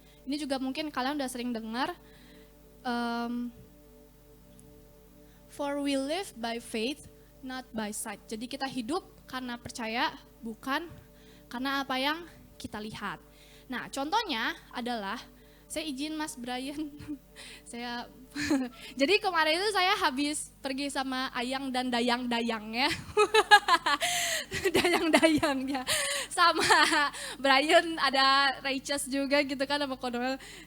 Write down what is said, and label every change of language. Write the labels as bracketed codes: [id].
[id] Ini juga mungkin kalian udah sering dengar. [en] For we live by faith, not by sight. [id] Jadi kita hidup karena percaya, bukan karena apa yang kita lihat. Nah, contohnya adalah saya izin Mas Brian, saya jadi kemarin itu saya habis pergi sama Ayang dan Dayang-dayangnya, Dayang-dayangnya, sama Brian, ada Righteous juga gitu kan sama Konol.